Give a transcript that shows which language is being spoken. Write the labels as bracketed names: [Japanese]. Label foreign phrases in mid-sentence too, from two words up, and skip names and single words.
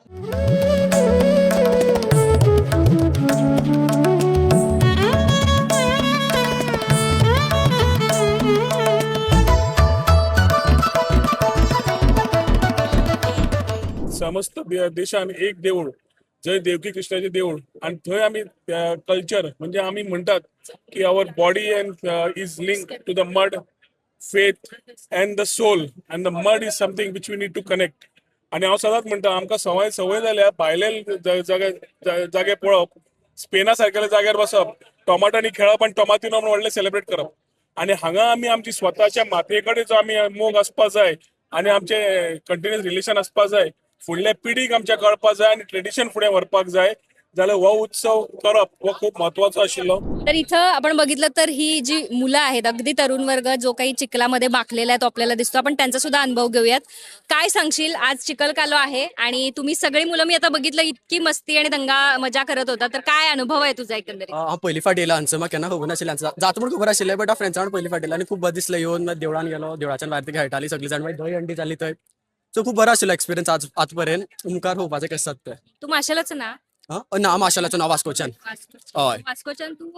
[Konkani] समस्त देशान एक देऊळ, जय देवकी कृष्णाचे देऊळ, आणि थंय आम्ही कल्चर म्हणजे आम्ही म्हणतात की [English] our body and is link to the mud, faith and the soul, and the mud is something which we need to connect. [Konkani] आणि हांव सदांच म्हणटा आमकां सवय जाल्या भायले जागे पळप, स्पेना सारकेल्या जाग्यार बसप, टोमाटांनी खेळप आणि टोमाटिनो म्हणून व्हडले सेलिब्रेट करप. आणि हांगा आमची स्वताच्या मातये कडेन जो आमी मोग आसपा जाय आणि आमचे [English] continuous relation [Konkani] आसपा जाय, फुडल्या पिढीक आमच्या कळपाक जाय आणि ट्रेडिशन फुडें व्हरपाक जाय, जाल्यार हो उत्सव करप हो खूप महत्वाचो आशिल्लो. [Marathi] तर इथं आपण बघितलं तर ही जी मुलं आहेत, अगदी तरुण वर्ग जो काही चिखलामध्ये बाकलेला आहे तो आपल्याला दिसतो. आपण त्यांचा सुद्धा अनुभव घेऊयात. काय सांगशील, आज चिखलकालो आहे आणि तुम्ही सगळी मुलं, मी आता बघितलं इतकी मस्ती आणि दंगा मजा करत होता, तर काय अनुभव आहे तुझा एकंदरीत? [Konkani] हांव पयली फावट येयला हांगसर, म्हाका केन्ना खबर नाशिल्लें. जाता म्हूण खबर आशिल्लें, बट हांव फ्रेंड्सां वांगडा पयली फावट येयला आनी खूब बरें दिसलें. येवन देवळान गेलो, देवळाच्यान भायर ती खेळटालीं सगळीं जाण, मागीर दही हंडी जाली थंय. सो खूब बरो आशिल्लो एक्सपिरियन्स आज पर्यंत. मुखार होवपाचें कशें आसता तें. तू माशेलाच ना? ना, माशेलाचो नांव वास्कोच्यान. हय, वास्कोच्यान तू